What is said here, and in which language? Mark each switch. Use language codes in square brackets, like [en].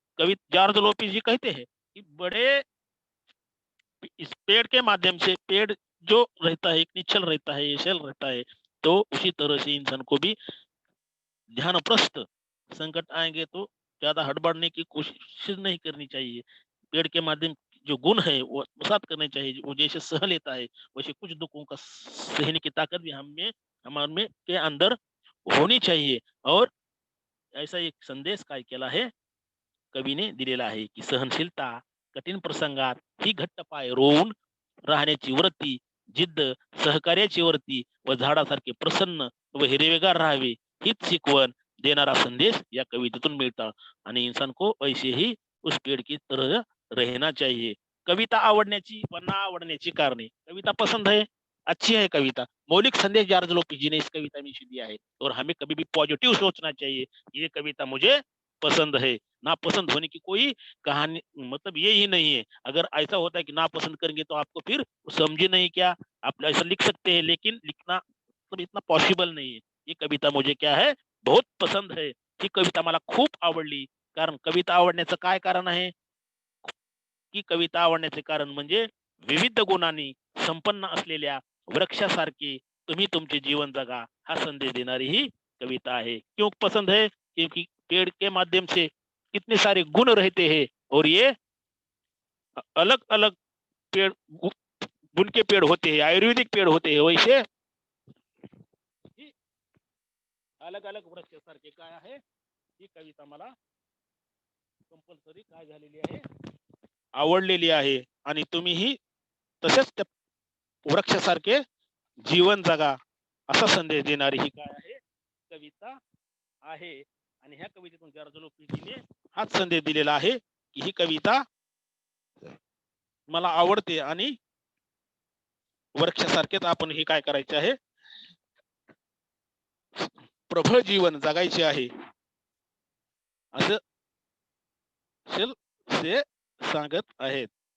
[hi] कवि George Lopes जी कहते हैं कि बड़े इस पेड़ के माध्यम से, पेड़ जो रहता है एक निश्चल रहता है, ऐसल रहता है, तो उसी तरह से इंसान को भी ध्यानप्रस्थ, संकट आएंगे तो ज्यादा हड़बड़ने की कोशिश नहीं करनी चाहिए। पेड़ के माध्यम जो गुण है वो आत्मसात करने चाहिए, वो जैसे सह लेता है वैसे कुछ दुखों का सहने की ताकत भी हमें हमारे में के अंदर होनी चाहिए। और ऐसा एक संदेश [mr] काय केला है, कवीने दिलेला आहे की सहनशीलता, कठीण प्रसंगात ही घट्ट पाय रोवून राहण्याची वृत्ती, जिद्द, सहकार्याची वृत्ती व झाडासारखे प्रसन्न व हिरवेगार राहावे हीच शिकवण देणारा संदेश या कवितेतून मिळता। [hi] आणि इंसान को ऐसे ही उस पेड़ की तरह रहना चाहिए। [mr] कविता आवडण्याची व ना आवडण्याची कारणे, [hi] कविता पसंद है, अच्छी है कविता, मौलिक संदेश जॉर्ज लोपिस जी ने इस कविता में दिया है और हमें कभी भी पॉजिटिव सोचना चाहिए। ये कविता मुझे पसंद है, नापसंद होने की कोई कहानी मतलब ये ही नहीं है। अगर ऐसा होता है कि नापसंद करेंगे तो आपको फिर समझे नहीं क्या, आप ऐसा लिख सकते हैं, लेकिन लिखना मतलब इतना पॉसिबल नहीं है। ये कविता मुझे क्या है, बहुत पसंद है। [mr] ही कविता मला खूप आवडली। कारण कविता आवडण्याचं काय कारण आहे, की कविता आवडण्याचे कारण म्हणजे विविध गुणांनी संपन्न असलेल्या वृक्षासारखे तुम्ही तुमचे जीवन जगा हा संदेश देणारी ही कविता है। [hi] क्यों पसंद है, क्योंकि पेड़ के माध्यम से कितने सारे गुण रहते हैं और ये अलग अलग पेड़ गुण के पेड़ होते हैं, आयुर्वेदिक पेड़ होते हैं, [mr] वैसे अलग अलग वृक्षासारखे काय आहे, ही कविता मला कंपल्सरी काय झालेली आहे, आवडलेली आहे। आणि तुम्हीही तसेच त्या वृक्षासारखे जीवन जगा असा संदेश देणारी ही काय आहे, कविता आहे। आणि ह्या कवितेतून जॉर्ज लोपिसने हाच संदेश दिलेला आहे की ही कविता मला आवडते आणि वृक्षासारखेच आपण हे काय करायचे आहे, प्रबळ जीवन जगायचे आहे असं ते सांगत आहेत।